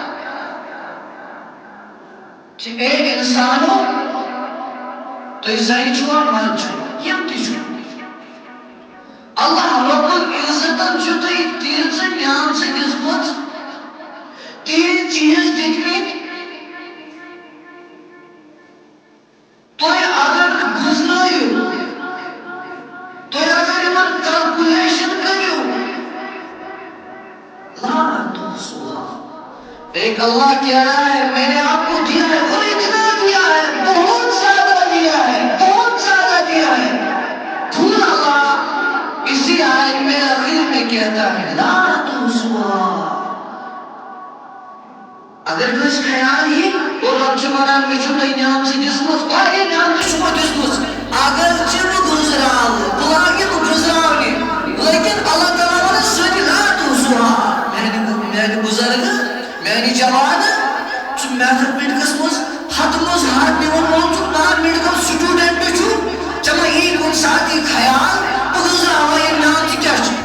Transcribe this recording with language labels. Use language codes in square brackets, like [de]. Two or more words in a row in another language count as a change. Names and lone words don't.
[ks] کہ اے اِنسانو تُہۍ زَنہِ چھُوا مرد چھُوا یِم تہِ چھُ اللہ رب العزتن چھُ تۄہہِ تیٖژٕ نعمژٕ دِژمٕژ، تیٖتۍ چیٖز دِتمٕتۍ، تُہۍ اگر گُزرٲیِو، تُہۍ اگر یِمن کلکولیشن کٔرِو [ur] ایک اللہ کہہ رہا ہے میں نے آپ کو دیا ہے اور اتنا دیا ہے، بہت زیادہ دیا ہے، بہت زیادہ دیا ہے. پھر اللہ اسی آیت میں آخر میں کہتا ہے [ar] لا تحصوها. [ks] اگر کٲنٛسہِ خیال یی اور رب چھُ وَنان مےٚ چھُو تۄہہِ نعمژٕ دِژمٕژ، واریاہ نعمتہٕ چھُمو دِژمٕژ، اگرچہِ بہٕ گُزراوٕ بہٕ لاگہِ بہٕ گُزراونہِ، لیکن اللہ تعالیٰ وَنان سۭتۍ [ar] لا تحصوها. [ks] میانہِ بُزرگہٕ، میانہِ جوانہٕ، ژٕ میتھمیٹکس منٛز ہتہٕ منٛز ہتھ نِوان وول ژٕ [en] non medical student [ks] چھُ، ژےٚ ما یی کُنہِ ساتہٕ یہِ خیال بہٕ گُزراوان یِم نعمتہٕ کیٛاہ چھِ؟